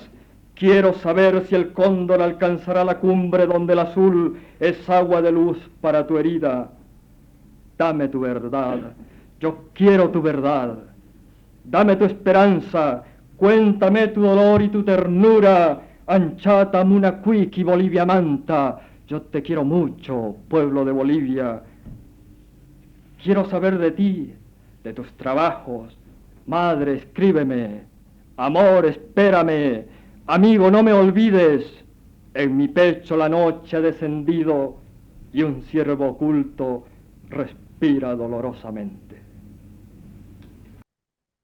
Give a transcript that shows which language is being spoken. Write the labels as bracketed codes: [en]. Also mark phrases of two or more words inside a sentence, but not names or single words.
[es] Quiero saber si el cóndor alcanzará la cumbre donde el azul es agua de luz para tu herida. Dame tu verdad, yo quiero tu verdad. Dame tu esperanza, cuéntame tu dolor y tu ternura. [qu] Anchata munacuiqui Bolivia manta, [es] yo te quiero mucho, pueblo de Bolivia. Quiero saber de ti, de tus trabajos. Madre, escríbeme. Amor, espérame. Amigo, no me olvides. En mi pecho la noche ha descendido y un ciervo oculto respira dolorosamente.